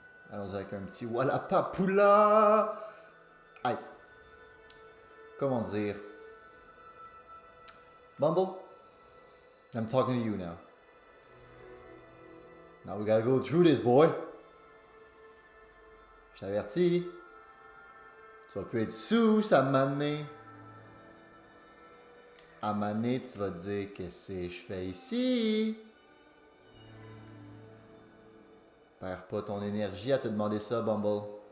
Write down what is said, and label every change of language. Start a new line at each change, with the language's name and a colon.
French: Allons avec un petit Wallapapula. Hey, comment dire?
English: Bumble, I'm talking to you now. Now we gotta go through this, boy.
French: Je t'avertis. Tu vas plus être sous à m'amener. À m'amener, tu vas te dire qu'est-ce que je fais ici. Perds pas ton énergie à te demander ça, Bumble.